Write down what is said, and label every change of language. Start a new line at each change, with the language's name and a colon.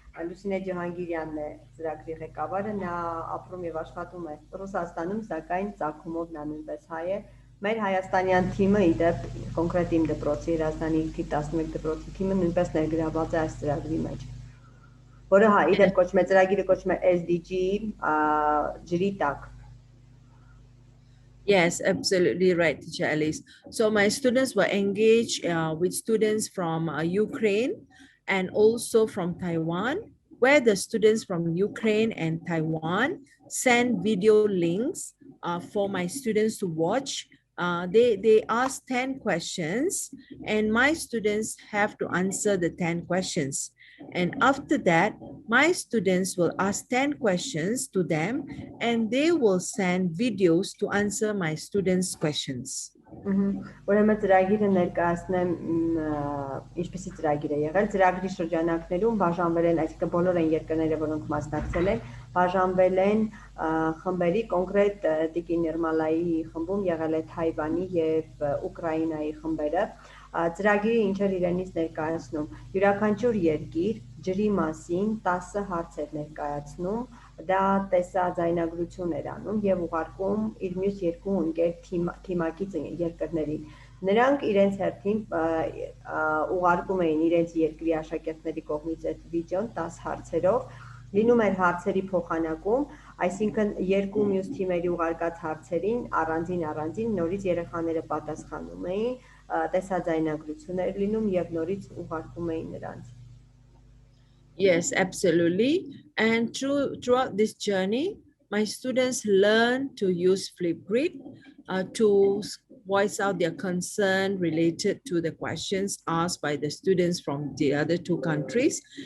Armenian: Լուսինե Ջահանգիրյանն է ծրագրի ղեկավարը, նա ապրում եւ աշխատում է Ռուսաստանում, սակայն ծագումով նա նույնպես հայ է։ Մեր հայաստանյան թիմը, իդեպ կոնկրետ իմ դպրոցի Երազանի 11 դպրոցի թիմը նույնպես ներգրաված է այս ծրագրի մեջ, որը իդեպ կոչվում է ծրագիրը կոչվում է SDG ջրի տակ։
English: Yes, absolutely right, teacher Alice. So my students were engaged with students from Ukraine and also from Taiwan, where the students from Ukraine and Taiwan send video links for my students to watch. They ask 10 questions and my students have to answer the 10 questions. And after that, my students will ask 10 questions to them and they will send videos to answer my students' questions.
Armenian: Ուրեմն ծրագիրը ներկայացնեմ ինչպեսի ծրագիր է եղել, ծրագրի շրջանակներում բաժանվել են, այսինքն բոլոր այն երկրները, որոնք մասնակցել են, բաժանվել են խմբերի, կոնկրետ Տիկին Նըրմալայի խմբում եղել է Թայվանի եւ Ուկրաինայի խմբերը։ Ծրագիրը ինչեր իրենից ներկայացնում, յուրաքանչյուր երկիր ջրի մասին 10 հարցեր ներկայացնում, դա տեսաձայնագրություն էր անում եւ ուղարկում իր մյուս երկու ընկեր թիմակից երկրներին։ Նրանք իրենց հերթին ուղարկում էին իրենց երկրի աշակերտների կողմից այդ վիդեոն 10 հարցերով, լինում էր հարցերի փոխանակում, այսինքն երկու մյուս թիմերի ուղարկած հարցերին առանձին նորից երեխաները պատասխանում էին, տեսաձայնագրություն էր լինում եւ նորից ուղարկում էին նրանց։
English: Yes, absolutely. And throughout this journey, my students learn to use Flipgrid to voice out their concern related to the questions asked by the students from the other two countries.